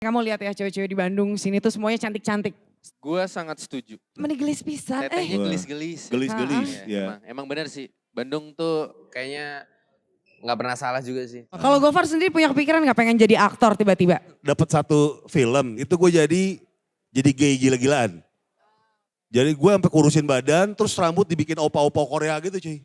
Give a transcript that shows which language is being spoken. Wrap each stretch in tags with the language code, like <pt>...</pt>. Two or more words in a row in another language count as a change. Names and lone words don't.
<id>Kamu lihat ya cewek-cewek di Bandung sini tuh semuanya cantik-cantik. Gua sangat setuju.</id> <su>Menigelis pisan. Tetenya</su> <id>Wah.</id> <su>gelis-gelis. Gelis-gelis,</su> <id>Iya, ya. emang bener sih. Bandung tuh kayaknya nggak pernah salah juga sih. Kalau Gofar sendiri punya kepikiran gak pengen jadi aktor tiba-tiba? Dapat satu film, itu gue jadi gay gila-gilaan. Jadi gue sampai kurusin badan, terus rambut dibikin opa-opa Korea gitu cuy.</id>